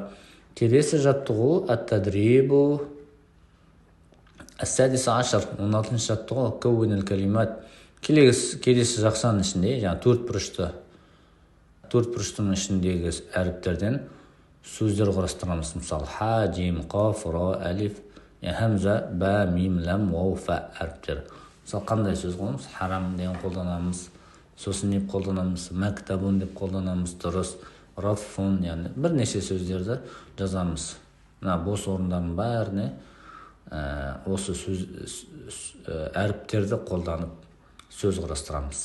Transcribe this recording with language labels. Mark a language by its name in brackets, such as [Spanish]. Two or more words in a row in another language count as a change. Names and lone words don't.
[Kazakh] Келесі жаттығу [Arabic] التدريب السادس عشر, [Kazakh] 16-шы жаттығу [Arabic] كوّن الكلمات. [Kazakh] Келесі жақшаның ішінде, яғни төрт бұрыштың ішіндегі әріптерден сөздер құрастырамыз. Мысалы, ха, жим, қаф, ра, әлиф, хамза, ба, мим, лам, вау, фа әріптер. Мысалы, қандай сөз қолданамыз? Харам деген қолданамыз. Сосын деп қолданамыз? Мәктабун деп қолданамыз. Дұрыс. Раффун, яғни бірнеше сөздерді жазамыз. Бос орындардың бәріне осы әріптерді қолданып сөз құрастырамыз.